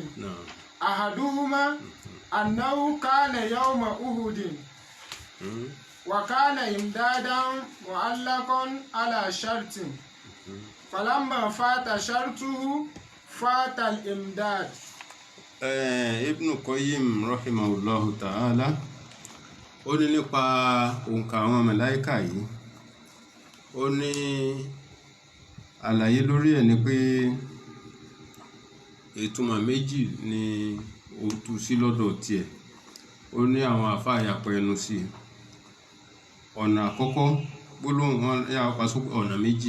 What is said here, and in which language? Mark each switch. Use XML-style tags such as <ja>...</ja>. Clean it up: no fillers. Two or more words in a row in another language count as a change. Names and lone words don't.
<ar>أحدهما أنه كان يوم أحد وكان إمدادا معلقا على شرط فلما فات شرطه فات الإمداد.</ar> <yo>Ibn Qayyim</yo> <ar>رحمه الله تعالى</ar> <yo>ó ní nípa òǹkà àwọn màláíkà yìí, ó ní àlàyé lórí ẹ̀ ni pé ìtumọ̀ méjì ni ó tú sí lọ́dọ̀ tiẹ̀. Ó ní àwọn àfáà yapa ẹnu sí i. Ọ̀nà àkọ́kọ́ gbólóhùn wọn yà pa sókè ọ̀nà méjì.</yo>